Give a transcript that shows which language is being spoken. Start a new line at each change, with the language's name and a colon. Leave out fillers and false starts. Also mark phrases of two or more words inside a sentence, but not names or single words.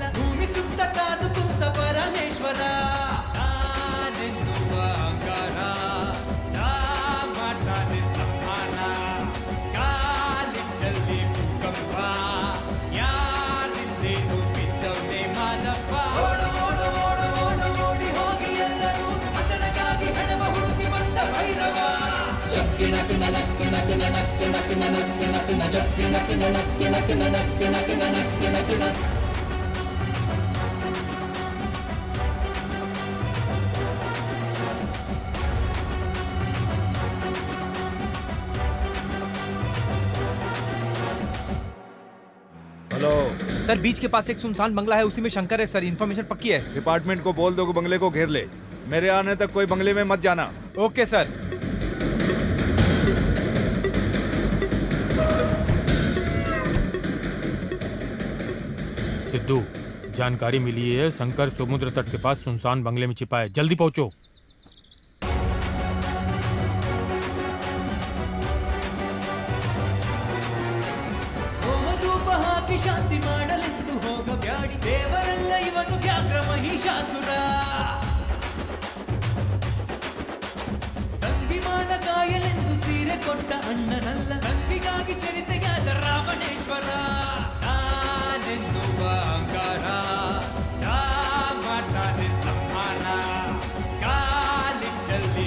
Kannada: ಭೂಮಿ ಸುತ್ತ ಕಾದು ಕುಂತ ಪರಮೇಶ್ವರ ನಾನೆನ್ನುವ ಅಂಗಾರ ನಾ ಮಾಡ್ತಾನೆ ಸಂಹಾರ ಕಾಲಿಟ್ಟಲ್ಲಿ ಭೂಕಂಪ ಯಾರಿಂದೇನು ಬಿದ್ದವನೇ ಮಾದಪ್ಪ ಓಡು ಓಡು ಓಡು ಓಡು ಓಡಿ ಹೋಗಿ ಎಲ್ಲರೂ ಹಸನಗಾಗಿ ಹೆಣವ ಹುಡುಕಿ ಬಂದ ಭೈರವ ಜಗ್ಗಿಣಕ್ ನಣಕ್ ನಕ್ ನಣಕ್ ನಕ್ ನಣಕ್ ನಕ್ ನ ಜಗ್ಗಿಣಕ್ ನಣಕ್ ನಕ್ ನಣಕ್ ನಕ್ ನಣಕ್ ನಕ್ ನ
Hindi: हेलो सर बीच के पास एक सुनसान बंगला है, उसी में शंकर है सर। इन्फॉर्मेशन पक्की है। डिपार्टमेंट को बोल दो कि बंगले को घेर ले। मेरे आने तक कोई बंगले में मत जाना। ओके सर। सिद्धू, जानकारी मिली है शंकर समुद्र तट के पास सुनसान बंगले में छिपा है, जल्दी पहुंचो।
Kannada: ಶಾಂತಿ ಮಾಡಲೆಂದು ಹೋಗಬ್ಯಾಡಿ ದೇವರೆಲ್ಲ ಇವನು ವ್ಯಾಘ್ರ ಮಹಿಷಾಸುರ ತಂಗಿಮಾನ ಕಾಯಲೆಂದು ಸೀರೆ ಕೊಟ್ಟ ಅಣ್ಣನಲ್ಲ ತಂಗಿಗಾಗಿ ಚರಿತೆಯಾದ ರಾವಣೇಶ್ವರ ನಾನೆನ್ನುವ ಅಂಗಾರ ನಾ ಮಾಡ್ತಾನೆ ಸಂಹಾರ ಕಾಲಿಟ್ಟಲ್ಲಿ